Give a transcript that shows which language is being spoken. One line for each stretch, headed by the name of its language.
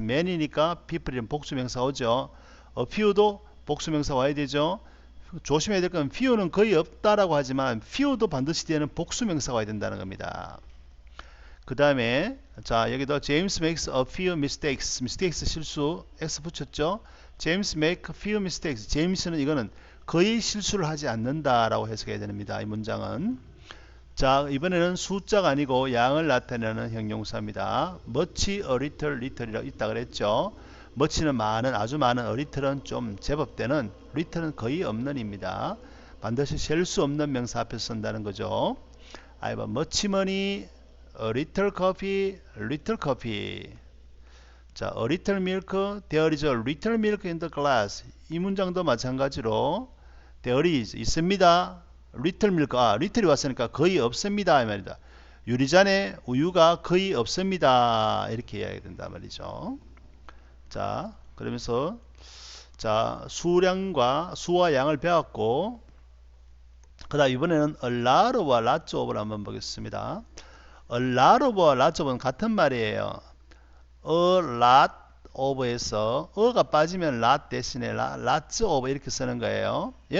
Korean: Many니까 people이란 복수명사 오죠. few도 복수명사 와야 되죠. 조심해야 될 건 few는 거의 없다라고 하지만 few도 반드시 뒤에는 복수명사가 와야 된다는 겁니다. 그 다음에 자 여기도
English: James makes a few mistakes.
Korean: mistakes 실수 x 붙였죠.
English: James make a few mistakes.
Korean: 제임스는 이거는 거의 실수를 하지 않는다라고 해석해야 됩니다. 이 문장은. 자 이번에는 숫자가 아니고 양을 나타내는 형용사입니다. much, a little, little이라고 있다 그랬죠. much는 많은, 아주 많은, a little은 좀 제법 되는, little은 거의 없는입니다. 반드시 셀 수 없는 명사 앞에서 쓴다는 거죠.
English: I have much money, a little coffee, little coffee.
Korean: 자,
English: a little milk, there is a little milk in the glass.
Korean: 이 문장도 마찬가지로
English: there is
Korean: 있습니다. little milk, little이 왔으니까 거의 없습니다 이 말이다. 유리잔에 우유가 거의 없습니다 이렇게 이야기 된단 말이죠. 자, 그러면서 자 수량과 수와 양을 배웠고 그 다음 이번에는 a lot of와 lots of를 한번 보겠습니다. a lot of와 lots of은 같은 말이에요. a lot of에서 어가 빠지면 lot 대신에 lots of 이렇게 쓰는 거예요.